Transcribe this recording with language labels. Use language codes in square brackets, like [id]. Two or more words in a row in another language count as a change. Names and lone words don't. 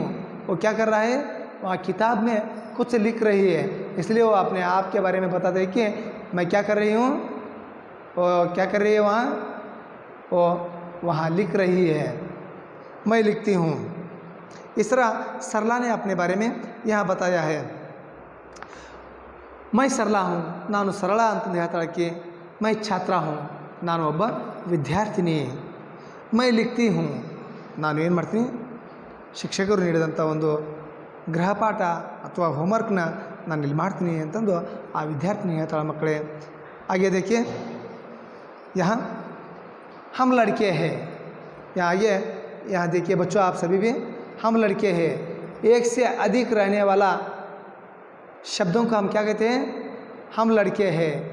[hi] वो क्या कर रहा है, वहाँ किताब में कुछ लिख रही है, इसलिए वो अपने आप के बारे में बताते हैं कि मैं क्या कर रही हूँ. वो क्या कर रही है वहाँ, वो वहाँ लिख रही है, मैं लिखती हूँ. इस तरह सरला ने अपने बारे में यहाँ बताया है. मैं सरला हूँ, [kn] ನಾನು ಸರಳ ಅಂತಂದು ಹೇಳ್ತಾಳಕ್ಕೆ. [hi] मैं छात्रा हूँ, [kn] ನಾನು ಒಬ್ಬ ವಿದ್ಯಾರ್ಥಿನಿ. [hi] मैं लिखती हूँ, [kn] ನಾನು ಏನು ಮಾಡ್ತೀನಿ, ಶಿಕ್ಷಕರು ನೀಡಿದಂಥ ಒಂದು ಗೃಹಪಾಠ ಅಥವಾ ಹೋಮ್ವರ್ಕ್ನ ನಾನು ಇಲ್ಲಿ ಮಾಡ್ತೀನಿ ಅಂತಂದು ಆ ವಿದ್ಯಾರ್ಥಿನಿ ಹೇಳ್ತಾಳೆ. [hi] ಮಕ್ಕಳೇ आगे देखिए, यहाँ हम लड़के हैं. यहाँ आगे यहाँ देखिए बच्चों, आप सभी भी हम लड़के हैं. एक से अधिक रहने वाला शब्दों को हम क्या कहते हैं, हम लड़के हैं.